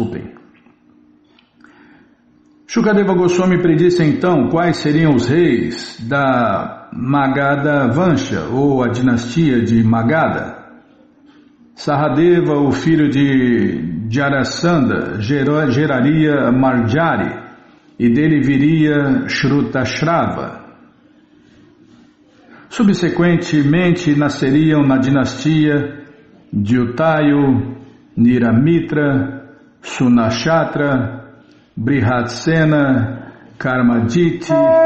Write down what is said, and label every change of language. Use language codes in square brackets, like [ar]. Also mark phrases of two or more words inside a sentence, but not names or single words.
[pt] Shukadeva Goswami predisse então quais seriam os reis da Magadha Vansha, ou a dinastia de Magadha. Sahadeva, o filho de Jarasandha, geraria Marjari, e dele viria Shrutashrava. Subsequentemente nasceriam na dinastia Dyutayu, Niramitra, Sunashatra, Brihadsena, Karmaditi,